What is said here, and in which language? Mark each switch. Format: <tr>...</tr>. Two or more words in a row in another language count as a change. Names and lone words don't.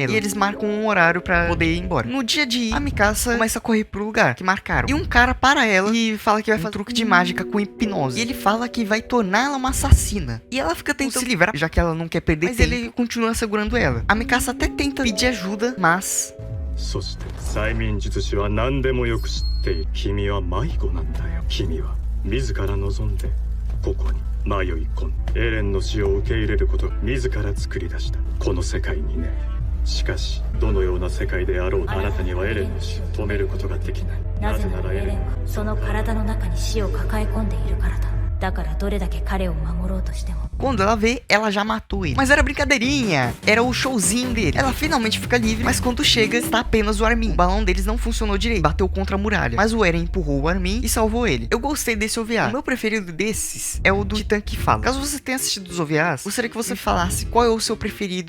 <pt>E eles marcam um horário pra poder ir embora. No dia de ir, a Mikasa começa a correr pro lugar que marcaram. E um cara para ela e fala que vai fazer um truque de mágica com hipnose. E ele fala que vai tornar ela uma assassina. E ela fica tentando se livrar, já que ela não quer perder tempo. Mas ele continua segurando ela. A Mikasa até tenta pedir ajuda, mas...</pt> <ja>そして催眠術師は何でもよく知っている。君は迷子なんだよ。君は自ら望んでここに迷い込んでエレンの死を受け入れることを自ら作り出したこの世界にね。しかしどのような世界であろうあなたにはエレンの死を止めることができない。なぜならエレンはその体の中に死を抱え込んでいるからだ。 だからどれだけ彼を守ろうとしても</ja> <pt>Quando ela vê, ela já matou ele. Mas era brincadeirinha, era o showzinho dele. Ela finalmente fica livre, mas quando chega, está apenas o Armin. O balão deles não funcionou direito, bateu contra a muralha. Mas o Eren empurrou o Armin e salvou ele. Eu gostei desse OVA. O meu preferido desses é o do Titã que fala. Caso você tenha assistido os OVAs, gostaria que você falasse qual é o seu preferido.</pt>